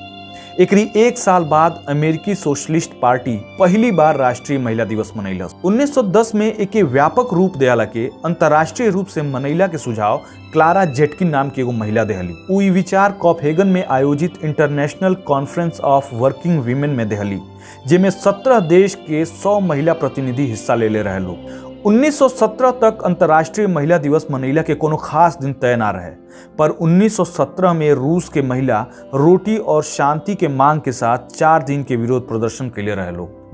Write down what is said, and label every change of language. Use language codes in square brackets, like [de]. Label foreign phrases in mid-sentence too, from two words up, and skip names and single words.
[bho] एकरी 1 साल बाद अमेरिकी सोशलिस्ट पार्टी पहली बार राष्ट्रीय महिला दिवस मनैलस। 1910 में एके व्यापक रूप देला के अंतर्राष्ट्रीय रूप से मनैला के सुझाव क्लारा जेटकिन नाम के एगो महिला देहली। उ ई विचार कोपेनहेगन में आयोजित इंटरनेशनल कॉन्फ्रेंस ऑफ वर्किंग वीमेन में देहली, जेमे 17 देश के 100 महिला प्रतिनिधि हिस्सा ले रहे लोग। 1917 तक अंतर्राष्ट्रीय महिला दिवस मनैला के कोनो खास दिन तय ना रहे, पर 1917 में रूस के महिला रोटी और शांति के मांग के साथ 4 दिन के विरोध प्रदर्शन के लिए रहे लोग।